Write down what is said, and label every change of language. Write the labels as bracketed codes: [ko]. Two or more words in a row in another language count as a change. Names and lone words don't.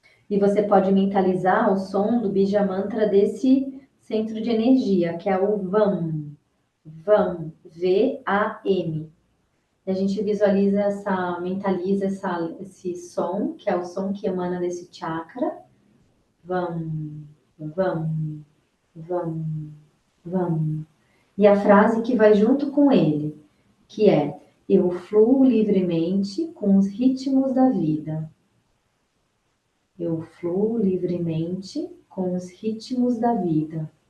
[pt] E você pode mentalizar o som do [sa] Bija Mantra [pt] desse centro de energia, que é o VAM. VAM, V-A-M. A gente visualiza mentaliza esse som, que é o som que emana desse chakra. [sa] Vam, vam, vam, vam. [pt] E a frase que vai junto com ele, que é: eu fluo livremente com os ritmos da vida. Eu fluo livremente com os ritmos da vida.